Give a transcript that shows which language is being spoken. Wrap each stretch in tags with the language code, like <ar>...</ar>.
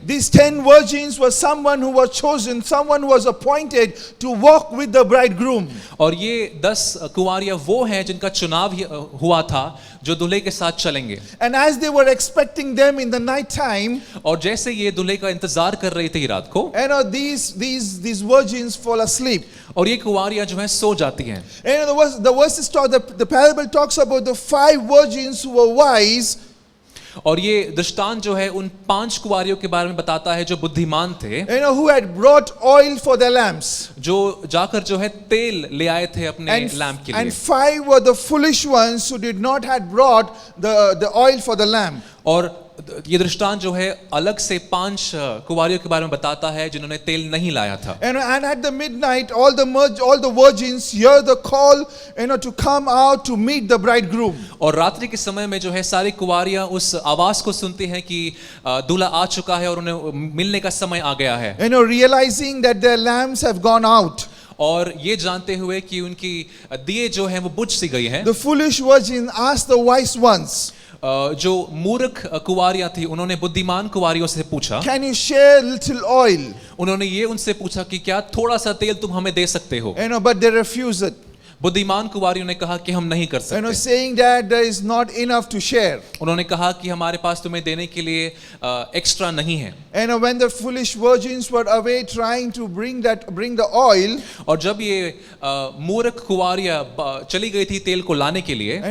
<en>These 10 virgins were someone who was chosen, someone who was appointed to walk with the bridegroom.</en> <hi>और ये 10 कुंवारियां वो हैं जिनका चुनाव हुआ था जो दूल्हे के साथ चलेंगे.</hi> <en>And as they were expecting them in the night time,</en> <hi>और जैसे ये दूल्हे का इंतजार कर रही थी रात को,</hi> <en>these virgins fall asleep.</en> <hi>और ये कुंवारियां जो हैं सो जाती हैं.</hi> <en>And the verses talk, the parable talks about the 5 virgins who were wise.</en> <hi>और ये दृष्टांत जो है उन 5 कुंवारियों के बारे में बताता है जो बुद्धिमान थे,</hi> <en>who had brought oil for their lamps.</en> <hi>जो जाकर जो है तेल ले आए थे अपने लैंप के लिए.</hi> <en>And 5 were the foolish ones who did not had brought the oil for the lamp.</en> <hi>और ये दृष्टांत जो है अलग से 5 कुंवारियों के बारे में बताता है जिन्होंने तेल नहीं लाया था.</hi> <en>And at the midnight, all the virgins hear the call, to come out to meet the bridegroom.</en> <hi>और रात्रि के समय में जो है सारी कुंवारियां उस आवाज को सुनती हैं कि दूल्हा आ चुका है और उन्हें मिलने का समय आ गया है.</hi> <en>Realizing that their lamps have gone out.</en> <hi>और ये जानते हुए कि उनकी दिए जो हैं वो बुझ सी गई हैं.</hi> <en>The foolish virgin asked the wise ones.</en> <hi>जो मूर्ख कुंवारियां थी उन्होंने बुद्धिमान कुंवारियों से पूछा,</hi> <en>Can you share little oil?</en> <hi>उन्होंने ये उनसे पूछा कि क्या थोड़ा सा तेल तुम हमें दे सकते हो.</hi> <en>But they refused it.</en> <hi>बुद्धिमान कुंवारियों ने कहा कि हम नहीं कर सकते.</hi> <en>Saying that there is not enough to share.</en> <hi>उन्होंने कहा कि हमारे पास तुम्हें देने के लिए एक्स्ट्रा नहीं है.</hi> <en>When the foolish virgins were away trying to bring the oil,</en> <hi>और जब ये मूर्ख कुंवारियां चली गई थी तेल को लाने के लिए,</hi>